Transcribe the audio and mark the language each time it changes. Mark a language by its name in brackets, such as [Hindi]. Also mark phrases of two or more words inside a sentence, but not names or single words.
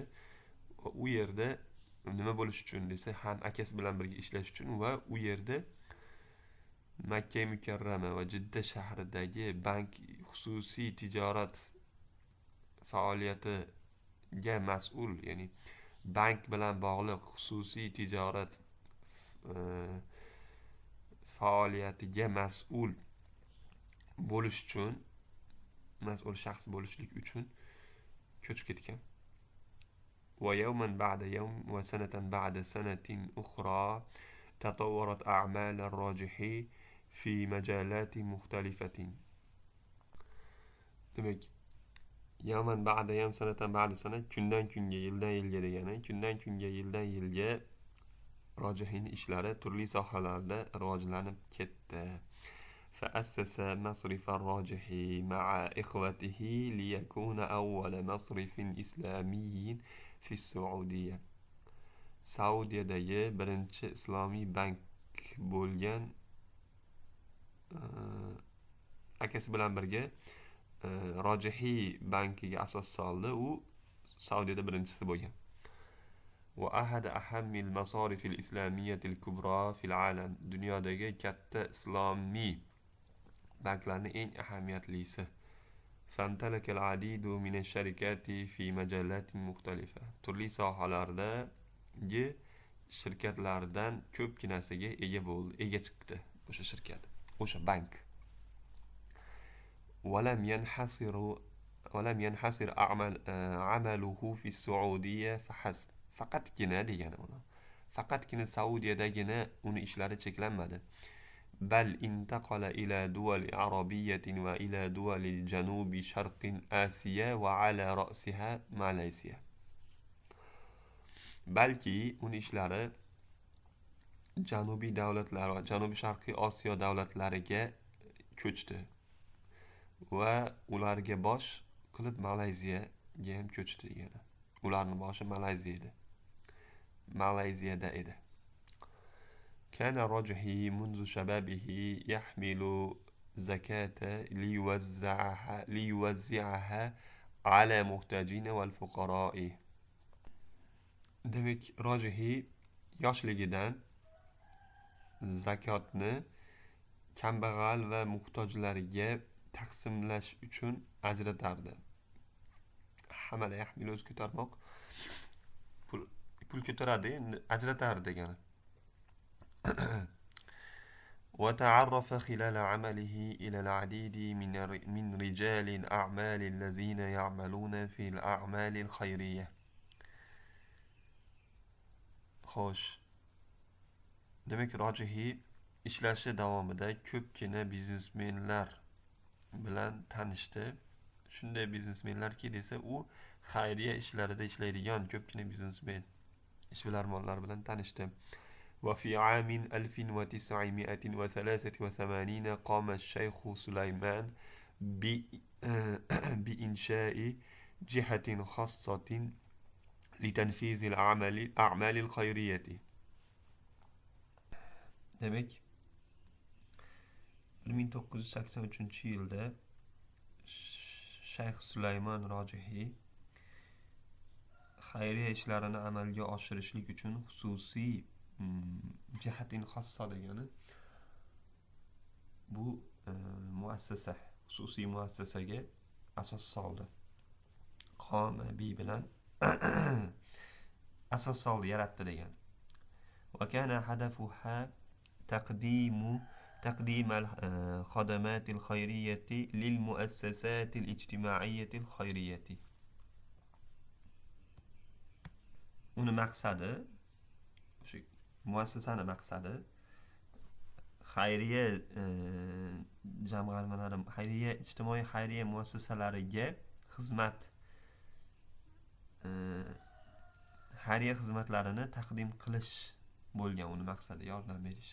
[Uzbek] U yerda nima bo'lish uchun desa, ham akasi bilan birga ishlash uchun va u yerda Makka Mukarrama va Jidda shahridagi bank xususiy tijorat faoliyatiga mas'ul, ya'ni bank bilan bog'liq xususiy tijorat faoliyatiga mas'ul bo'lish uchun, mas'ul shaxs bo'lishlik uchun ko'chib ketgan. [Arabic] ويوما بعد يوم وسنة بعد سنة أخرى تطورت أعمال الراجحي في مجالات مختلفة. [Uzbek] demak, [Arabic] يوما بعد يوم سنة بعد سنة, [Uzbek] kundan kunga, yildan yilga degani, kundan kunga, yildan yilga Rojihiyning ishlari turli sohalarda rivojlanib ketdi. [Arabic] فأسس مصرف الراجحي مع إخوته ليكون أول مصرف إسلامي في السعودية. [Uzbek] Saudiyadagi birinchi islomiy bank bo'lgan akasi bilan birga Rojihiy bankiga asos soldi. U Saudiyada birinchisi bo'lgan. [Arabic] وأحد أهم المصارف الإسلامية الكبرى في العالم. [Uzbek] Dunyodagi katta islomiy banklarning eng ahamiyatlisi. [Arabic] فامتلك العديد من الشركات في مجالات مختلفة. [Uzbek] turli sohalardagi shirkatlardan ko'pginasiga ega chiqdi o'sha shirkat, o'sha bank. [Arabic] ولم ينحصر عمله في السعودية فحسب. [Uzbek] faqatgina degani buni. Faqatgina Saudiyadagina uni ishlari cheklanmadi. [Arabic] بل انتقل إلى دول عربية وإلى دول جنوب شرق آسيا وعلى رأسها ماليزيا. [Uzbek] balki uni ishlari janubiy davlatlar va janubiy sharqiy Osiyo davlatlariga ko'chdi va ularga bosh qilib Malayziyaga ham ko'chdi degani. Ularning boshi Malayziyada edi. [Arabic] كان الراجحي منذ شبابه يحمل زكاة ليوزعها على محتاجين والفقراء. [Uzbek] Demek Rojihiy yoshligidan zakotni kambag'al va muhtojlarga taqsimlash uchun ajratardi. [Arabic] حمل يحمل [Uzbek] o'z ko'tarmoq, pul ko'taradi, ajratardi degani. [Arabic] وتعرف خلال عمله إلى العديد من رجال الأعمال الذين يعملون في الأعمال الخيرية. [Uzbek] Xo'sh. Demek Rojihiy ishlashi davomida ko'pgina biznesmenlar bilan tanishdi. Shunday biznesmenlarki desa, u xayriya ishlarida ishlaydigan ko'pgina biznesmen, ishbilarmonlar bilan tanishdi. [Arabic] وفي عام 1983 قام الشيخ سليمان بإنشاء جهة خاصة لتنفيذ الأعمال الخيرية. [Uzbek] Demek 1983-yilda Shayx Sulaymon Rojihiy xayriya ishlarini amalga oshirishlik uchun xususiy [Arabic] جهة خاصة [Uzbek] degani bu muassasa, xususiy muassasaga asos soldi. [Arabic] قام ب [Uzbek] bilan asos soldi, yaratdi degani. [Arabic] وكان هدفها تقديم الخدمات الخيرية للمؤسسات الاجتماعية الخيرية. [Uzbek] Uni maqsadi muassasani maqsadi xayriya jamg'armalari, ijtimoiy xayriya muassasalariga xizmat, xayriya xizmatlarini taqdim qilish bo'lgan uni maqsadi, yordam berish.